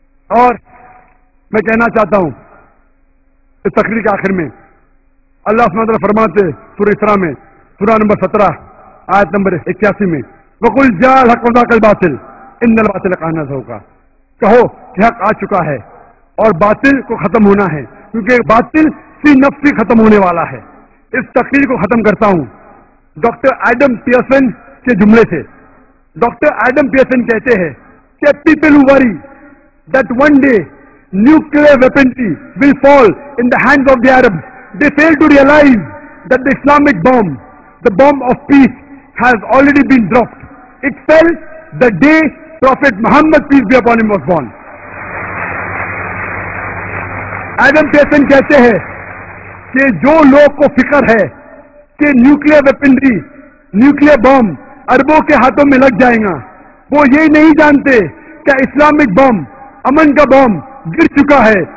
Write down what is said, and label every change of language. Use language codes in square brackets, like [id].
[ur] اور میں کہنا چاہتا ہوں اس تقریر کے آخر میں اللہ سبحانہ وتعالیٰ فرماتے سورہ اسراء میں, سورہ نمبر 17 آیت نمبر 81 میں, [ar] وَقُلْ جَاءَ الْحَقُّ وَزَهَقَ الْبَاطِلُ إِنَّ الْبَاطِلَ كَانَ زَهُوقًا. [ur] کہو کہ حق آ چکا ہے اور باطل کو ختم ہونا ہے, کیونکہ باطل فی نفسی ختم ہونے والا ہے. اس تقریر کو ختم کرتا ہوں ڈاکٹر ایڈم پیئرسن کے جملے سے. ڈاکٹر ایڈم پیئرسن کہتے ہیں کہ people [en] who worry that one day nuclear weaponry will fall in the hands of the Arabs, they fail to realize that the Islamic bomb, the bomb of peace, has already been dropped. It fell the day Prophet Muhammad, peace be upon him, was born. [ur] Adam Pearson کہتے ہیں کہ جو لوگ کو فکر ہے کہ nuclear weaponry, nuclear بم عربوں کے ہاتھوں میں لگ جائے گا, وہ یہ نہیں جانتے کہ اسلامک بم, امن کا بم گر چکا ہے.